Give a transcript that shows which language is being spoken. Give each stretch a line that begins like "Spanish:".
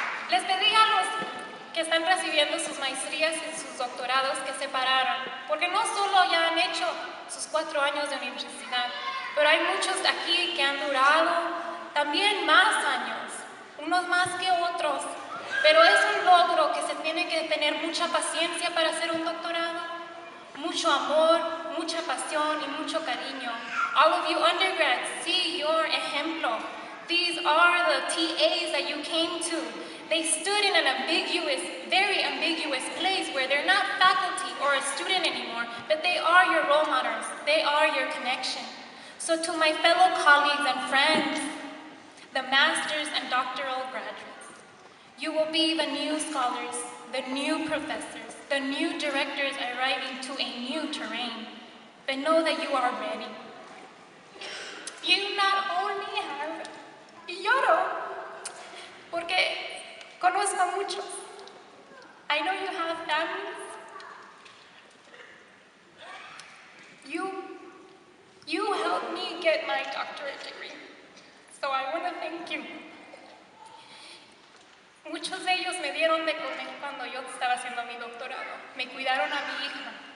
Spanish: Les pedí a los que están recibiendo sus maestrías y sus doctorados que se pararan, porque no solo ya han hecho sus 4 años de universidad, pero hay muchos aquí que han durado también más años, unos más que otros, pero es un logro que se tiene que tener mucha paciencia para hacer un doctorado, mucho amor, mucha pasión y mucho cariño.
English: All of you undergrads, see your
Spanish: ejemplo.
English: These are the TAs that you came to. They stood in an ambiguous, very ambiguous place where they're not faculty or a student anymore, but they are your role models. They are your connection. So to my fellow colleagues and friends, the master's and doctoral graduates, you will be the new scholars, the new professors, the new directors arriving to a new terrain. But know that you are ready. You not only have,
Spanish: y lloro, porque conozco a muchos.
English: I know you have families. You helped me get my doctorate degree. So I want to thank you.
Spanish: Muchos de ellos me dieron de comer cuando yo estaba haciendo mi doctorado. Me cuidaron a mi hija.